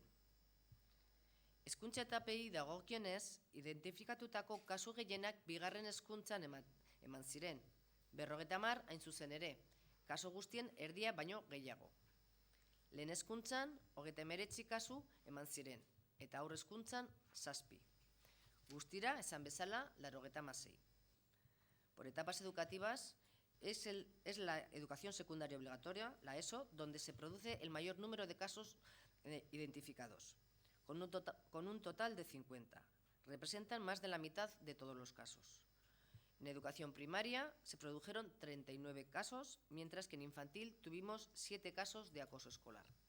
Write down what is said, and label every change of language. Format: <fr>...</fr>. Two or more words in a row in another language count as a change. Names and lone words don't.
<eu>Hezkuntza etapei dagokionez, identifikatutako kasu gehienak bigarren hezkuntzan eman ziren. 50 hain zuzen ere, kasu guztien erdia baino gehiago. Lehen hezkuntzan, 39 kasu eman ziren, eta haur hezkuntzan 7. Guztira, esan bezala, 96.</eu> <es>Por etapas educativas, es la educación secundaria obligatoria, la ESO, donde se produce el mayor número de casos identificados, con un total de 50. Representan más de la mitad de todos los casos. En educación primaria se produjeron 39 casos, mientras que en infantil tuvimos 7 casos de acoso escolar.</es>